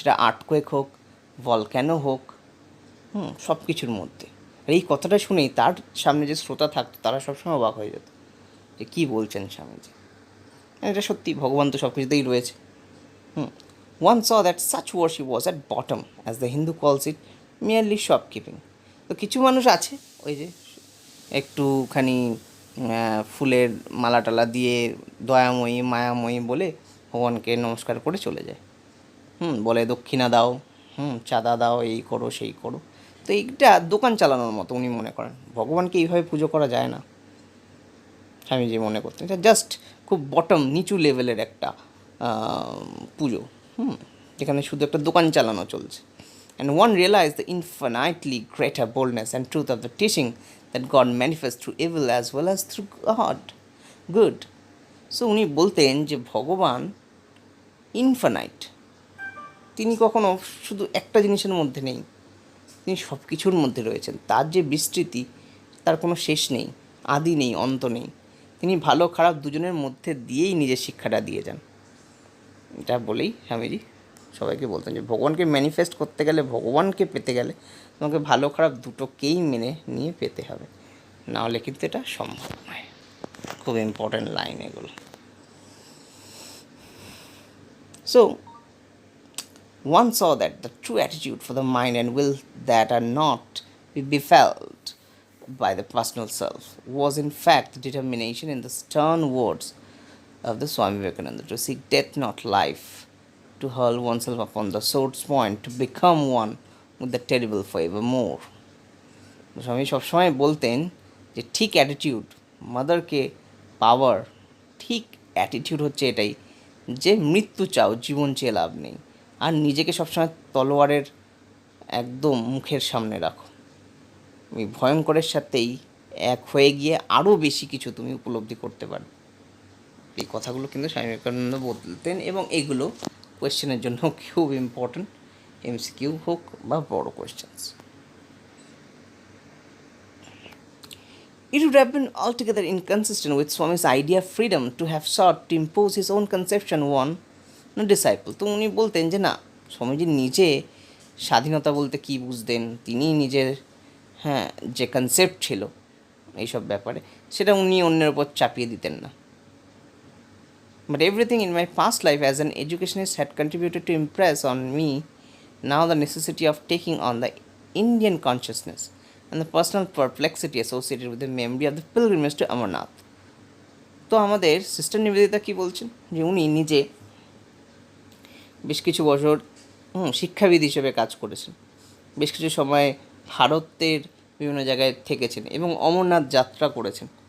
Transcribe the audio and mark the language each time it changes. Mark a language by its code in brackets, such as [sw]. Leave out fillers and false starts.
[bn] সেটা আর্থকোয়েক হোক, ভলক্যানো হোক, সব কিছুর মধ্যে। আর এই কথাটা শুনেই তার সামনে যে শ্রোতা থাকতো, তারা সবসময় অবাক হয়ে যেত যে কী বলছেন স্বামীজি। এটা সত্যি, ভগবান তো সব কিছুতেই রয়েছে। [en] One saw that such worship was at bottom, as the Hindu calls it, merely shopkeeping. [bn] তো কিছু মানুষ আছে ওই যে একটুখানি ফুলের মালা টালা দিয়ে দয়াময়ী মায়াময়ী বলে ভগবানকে নমস্কার করে চলে যায়। বলে দক্ষিণা দাও, চাঁদা দাও, এই করো সেই করো। তো এইটা দোকান চালানোর মতো উনি মনে করেন। ভগবানকে এইভাবে পুজো করা যায় না, স্বামীজি মনে করতেন। এটা জাস্ট খুব বটম, নিচু লেভেলের একটা পুজো, যেখানে শুধু একটা দোকান চালানো চলছে। [en] And one realized the infinitely greater boldness and truth of the teaching that God manifests through evil as well as through good. [bn] So উনি বলতেন যে ভগবান ইনফানাইট, তিনি কখনো শুধু একটা জিনিসের মধ্যে নেই, তিনি সব কিছুর মধ্যে রয়েছেন। তার যে বিস্তৃতি, তার কোনো শেষ নেই, আদি নেই, অন্ত নেই। তিনি ভালো খারাপ দুজনের মধ্যে দিয়েই নিজের শিক্ষাটা দিয়ে যান। এটা বলেই স্বামীজি সবাইকে বলতেন যে ভগবানকে ম্যানিফেস্ট করতে গেলে, ভগবানকে পেতে গেলে তোমাকে ভালো খারাপ দুটোকেই মেনে নিয়ে পেতে হবে, নাহলে কিন্তু এটা সম্ভব নয়। খুব ইম্পর্ট্যান্ট লাইন এগুলো। [en] So one saw that the true attitude for the mind and will that are not be befelt by the personal self was in fact the determination in the stern words of the Swami Vivekananda to seek death not life, to hurl oneself upon the sword's point, to become one with the terrible forevermore. [bn] স্বামী সবসময় বলতেন যে ঠিক attitude, মাদারকে পাওয়ার ঠিক attitude হচ্ছে এটাই যে মৃত্যু চাও, জীবন চেয়ে লাভ নেই, আর নিজেকে সবসময় তলোয়ারের একদম মুখের সামনে রাখো। ওই ভয়ঙ্করের সাথেই এক হয়ে গিয়ে আরও বেশি কিছু তুমি উপলব্ধি করতে পারবে। এই কথাগুলো কিন্তু স্বামী বিবেকানন্দ বলতেন, এবং এগুলো কোয়েশ্চেনের জন্য খুব ইম্পর্ট্যান্ট, এমসিকিউ হোক বা বড় questions. [en] It would have been altogether inconsistent with Swami's idea of freedom to have sought to impose his own conception on a disciple. [bn] তো উনি বলতেন যে না, স্বামীজি নিজে স্বাধীনতা বলতে কী বুঝতেন, তিনি নিজের যে কনসেপ্ট ছিল এইসব ব্যাপারে, সেটা উনি অন্যের ওপর চাপিয়ে দিতেন না। [en] But everything in my past life as an educationist had contributed to impress on me now the necessity of taking on the Indian consciousness and the personal perplexity associated with the memory of the pilgrimage to Amarnath. [bn] তো আমাদের sister Nivedita কী বলছেন, যে উনি নিজে বেশ কিছু বছর শিক্ষাবিদ হিসেবে কাজ করেছেন, বেশ কিছু সময় ভারতের বিভিন্ন জায়গায় থেকেছেন এবং অমরনাথ যাত্রা করেছেন।